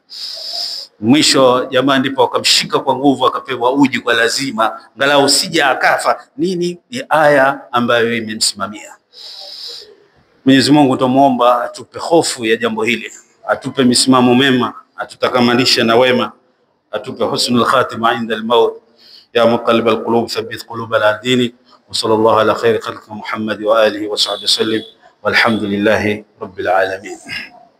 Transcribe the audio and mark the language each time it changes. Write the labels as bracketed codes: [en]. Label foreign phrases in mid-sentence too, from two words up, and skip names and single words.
[sw] Mwisho jamaa ndipo wakamshika kwa nguvu, akapewa uji kwa lazima, angalau usije akafa. Nini? Ni aya ambayo imemsimamia. Mwenyezi Mungu tumuomba atupe hofu ya jambo hili, atupe misimamo mema, atutakamanishe na wema, atupe [ar] حسن الخاتمة عند الموت. يا مقلب القلوب ثبت قلوبنا على ديني وصلى الله على خير خلقه محمد وآله وصحبه وسلم والحمد لله رب العالمين.